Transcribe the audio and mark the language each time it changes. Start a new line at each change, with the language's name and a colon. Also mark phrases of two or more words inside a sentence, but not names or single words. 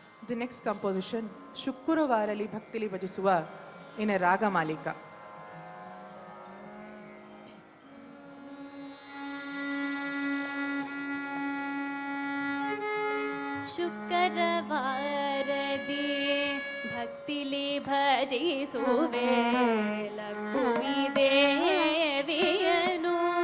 English: The next composition,
Kannada: ಶುಕ್ರವಾರಲಿ ಭಕ್ತಿಲಿ ಭಜಿಸುವ
English: in a
Kannada: ರಾಗಮಾಲಿಕಾ. ಶುಕ್ರವಾರದಿ ಭಕ್ತಿಲಿ ಭಜಿಸುವೆ ಲಕ್ಷ್ಮೀ ದೇವಿಯನು.